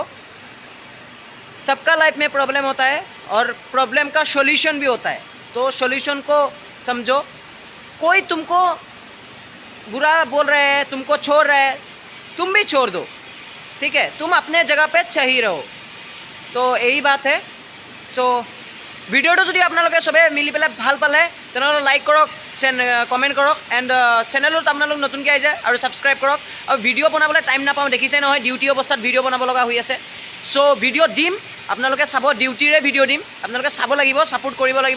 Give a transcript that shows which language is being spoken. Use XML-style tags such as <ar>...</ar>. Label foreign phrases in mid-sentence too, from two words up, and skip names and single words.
<hi>सबका लाइफ में प्रॉब्लम होता है और प्रॉब्लम का सॉल्यूशन भी होता है, तो सॉल्यूशन को समझो। कोई तुमको बुरा बोल रहे हैं, तुमको छोड़ रहे हैं, तुम भी छोड़ दो, ठीक है। तुम अपने जगह पे सही रहो, तो यही बात है।</hi> <as>तो ভিডিঅ'টো যদি আপোনালোকে সবে মিলি পেলাই ভাল পালে তেনেহ'লে লাইক কৰক, কমেণ্ট কৰক, এণ্ড চেনেলত আপোনালোক নতুনকৈ আহিছে আৰু ছাবস্ক্ৰাইব কৰক। আৰু ভিডিঅ' বনাবলৈ টাইম নাপাওঁ, দেখিছে নহয় ডিউটি অৱস্থাত ভিডিঅ' বনাব লগা হৈ আছে। চ' ভিডিঅ' দিম, আপোনালোকে চাব, ডিউটিৰে ভিডিঅ' দিম, আপোনালোকে চাব লাগিব, ছাপোৰ্ট কৰিব লাগিব।</as>